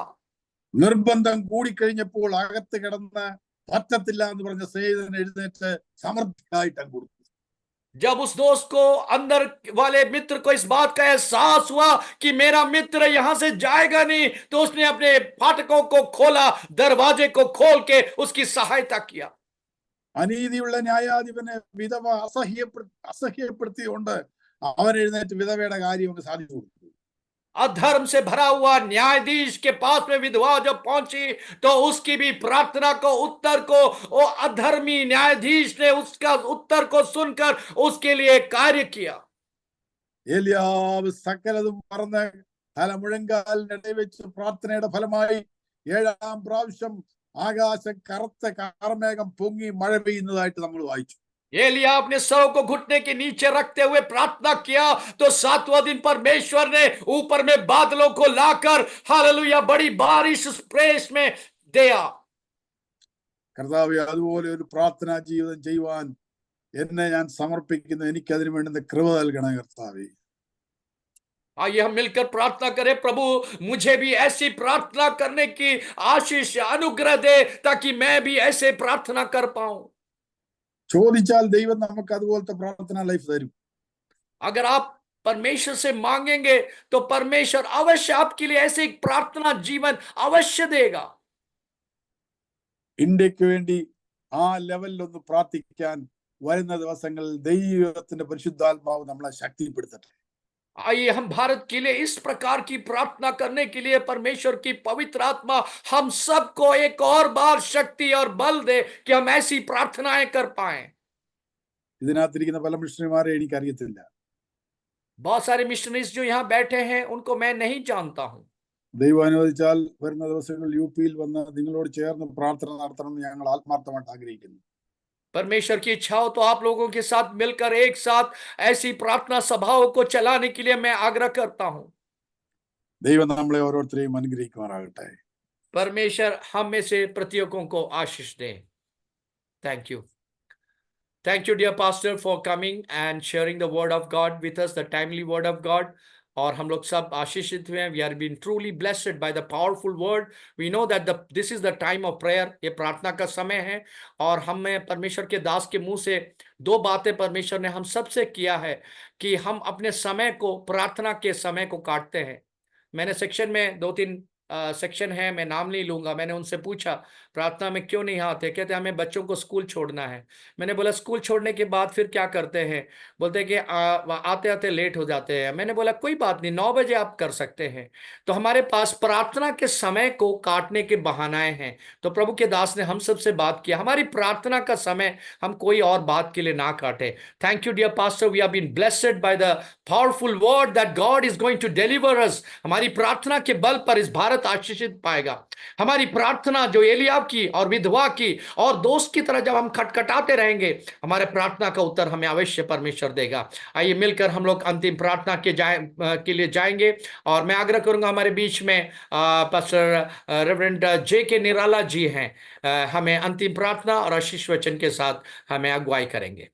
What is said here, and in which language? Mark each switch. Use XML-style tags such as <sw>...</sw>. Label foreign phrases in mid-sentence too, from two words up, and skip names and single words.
<ml>നിർബന്ധം കൂടിക്കഴിഞ്ഞപ്പോൾ അകത്ത് കിടന്ന് പറ്റത്തില്ല എന്ന് പറഞ്ഞ സ്നേഹിതൻ എഴുന്നേറ്റ് സമർത്ഥനായിട്ട് കൊടുത്തു.</ml> <hi>जब उस दोस्त को अंदर वाले मित्र को इस बात का एहसास हुआ कि मेरा मित्र यहां से जाएगा नहीं, तो उसने अपने फाटकों को खोला, दरवाजे को खोल के उसकी सहायता किया।</hi> <ml>അനീതിയുള്ള ന്യായാധിപനെ വിധവ അസഹ്യപ്പെടുത്തിക്കൊണ്ട് അവൻ എഴുന്നേറ്റ് വിധവയുടെ കാര്യം ഒന്ന് സാധിച്ചു കൊടുത്തു.</ml> <hi>अधर्म से भरा हुआ न्यायाधीश के पास में विधवा जब पहुंची तो उसकी भी प्रार्थना को उत्तर को वो अधर्मी न्यायाधीश ने उसका उत्तर को सुनकर उसके लिए कार्य किया।</hi> <ml>ഏലിയാവ് സകലതും മറന്ന് തല മുഴങ്കാലിനിടെ വെച്ച് പ്രാർത്ഥനയുടെ ഫലമായി 7ാം പ്രാവശ്യം ആകാശം കറുത്ത കാർമേഘം പൊങ്ങി മഴ പെയ്യുന്നതായിട്ട് നമ്മൾ വായിച്ചു.</ml> <hi>एलिया अपने सर को घुटने के नीचे रखते हुए प्रार्थना किया तो 7वां दिन परमेश्वर ने ऊपर में बादलों को लाकर हालेलुया बड़ी बारिश उस प्रदेश में दिया।</hi> <ml>കർത്താവേ, അതുപോലെ ഒരു പ്രാർത്ഥനാ ജീവിതം ചെയ്യുവാൻ എന്നെ ഞാൻ സമർപ്പിക്കുന്നു. എനിക്ക് അതിനു വേണ്ടുന്ന കൃപ നൽകണേ കർത്താവേ.</ml> <hi>आइए हम मिलकर प्रार्थना करें, प्रभु मुझे भी ऐसी प्रार्थना करने की आशीष अनुग्रह दे ताकि मैं भी ऐसे प्रार्थना कर पाऊं।</hi> <ml>ചോദിച്ചാൽ ദൈവം നമുക്ക് അതുപോലത്തെ പ്രാർത്ഥനാ ലൈഫ് തരും.</ml> <hi>अगर आप परमेश्वर से मांगेंगे तो परमेश्वर अवश्य आपके लिए ऐसे एक प्रार्थना जीवन अवश्य देगा।</hi> <ml>ഇന്ത്യക്ക് വേണ്ടി ആ ലെവലിൽ ഒന്ന് പ്രാർത്ഥിക്കാൻ വരുന്ന ദിവസങ്ങളിൽ ദൈവത്തിന്റെ പരിശുദ്ധാത്മാവ് നമ്മളെ ശക്തിപ്പെടുത്തട്ടെ.</ml> <hi>आइए हम भारत के लिए इस प्रकार की प्रार्थना करने के लिए परमेश्वर की पवित्र आत्मा हम सबको एक और बार शक्ति और बल दे कि हम ऐसी प्रार्थनाएं कर पाए।</hi> <ml>ഇതിനകത്തിരിക്കുന്ന പല മിഷണറിമാരെ എനിക്കറിയത്തില്ല.</ml> <hi>बहुत सारे मिशनरीज जो यहाँ बैठे हैं उनको मैं नहीं जानता हूं।</hi> <ml>ദൈവം അനുവദിച്ചാൽ വരുന്ന ദിവസങ്ങളിൽ യുപിയിൽ വന്ന് നിങ്ങളോട് ചേർന്ന് പ്രാർത്ഥന നടത്തണമെന്ന് ഞങ്ങൾ ആത്മാർത്ഥമായിട്ട് ആഗ്രഹിക്കുന്നു.</ml> <hi>परमेश्वर की इच्छा हो तो आप लोगों के साथ मिलकर एक साथ ऐसी प्रार्थना सभाओं को चलाने के लिए मैं आग्रह करता हूं।</hi> <ml>ദൈവം നമ്മളെ ഓരോരുത്തരെയും അനുഗ്രഹിക്കുമാറാകട്ടെ.</ml> <hi>परमेश्वर हम में से प्रत्येकों को आशीष दे।</hi> <en>Thank you. Thank you, dear pastor, for coming and sharing the word of God with us, the timely word of God.</en> <hi>और हम लोग सब आशीषित हुए हैं.</hi> <en>We are being truly blessed by the powerful word. We know that this is the time of prayer.</en> <hi>ये प्रार्थना का समय है और हमें परमेश्वर के दास के मुंह से दो बातें परमेश्वर ने हम सबसे किया है कि हम अपने समय को प्रार्थना के समय को काटते हैं. मैंने सेक्शन में 2-3 सेक्शन है, मैं नाम नहीं लूंगा. मैंने उनसे पूछा प्रार्थना में क्यों नहीं आते, कहते हमें बच्चों को स्कूल छोड़ना है. मैंने बोला स्कूल छोड़ने के बाद फिर क्या करते हैं, बोलते कि आते आते लेट हो जाते हैं. मैंने बोला कोई बात नहीं, 9 बजे आप कर सकते हैं. तो हमारे पास प्रार्थना के समय को काटने के बहानाएं हैं. तो प्रभु के दास ने हम सबसे बात किया हमारी प्रार्थना का समय हम कोई और बात के लिए ना काटे.</hi> <en>Thank you dear pastor, We have been blessed by the powerful word that God is going to deliver us.</en> <hi>हमारी प्रार्थना के बल पर इस भारत आशीषित पाएगा. हमारी प्रार्थना जो एलियाब की और विधवा की और दोस्त की तरह जब हम खटखटाते रहेंगे, हमारे प्रार्थना का उत्तर हमें अवश्य परमेश्वर देगा. आइए मिलकर हम लोग अंतिम प्रार्थना के लिए जाएंगे और मैं आग्रह करूंगा हमारे बीच में</hi> <en>Pastor Reverend</en> <hi>जे के निराला जी हैं, हमें अंतिम प्रार्थना और आशीष वचन के साथ हमें अगुवाई करेंगे.</hi>